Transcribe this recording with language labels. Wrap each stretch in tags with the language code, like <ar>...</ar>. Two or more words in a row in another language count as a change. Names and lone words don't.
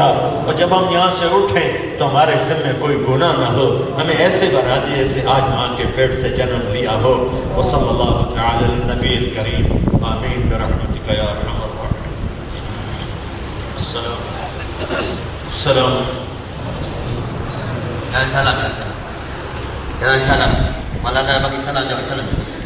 <ur>اور جب ہم یہاں سے اٹھیں تو ہمارے سر میں کوئی گناہ نہ ہو, ہمیں ایسے بنا دے جیسے آج ماں کے پیٹ سے جنم لیا ہو.</ur> <ar>وصلی اللہ تعالی علی النبی الکریم, آمین برحمتک یا ارحم الراحمین. السلام.</ar> <ms>Jangan salam, jangan salam. Malah dah bagi salam, jangan salam.</ms>